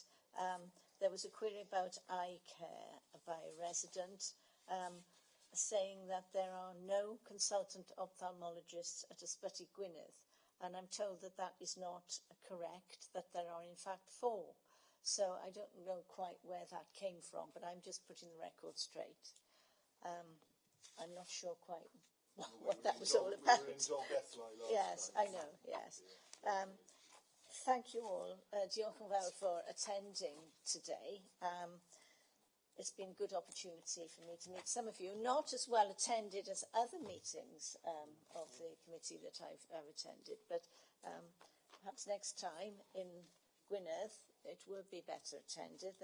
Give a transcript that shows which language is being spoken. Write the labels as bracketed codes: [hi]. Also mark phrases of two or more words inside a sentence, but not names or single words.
[en] There was a query about eye care by a resident saying that there are no consultant ophthalmologists at Ysbyty Gwynedd, and I'm told that that is not correct, that there are in fact 4. So I don't know quite where that came from, but I'm just putting the record straight. I'm not sure quite what that was all about. We were in Dolgellau last yes, time. I know, yes. Thank you all. [cy] Diolch yn fawr [en] for attending today. It's been a good opportunity for me to meet some of you, not as well attended as other meetings of the committee that I've attended, but perhaps next time in Gwynedd it will be better attended.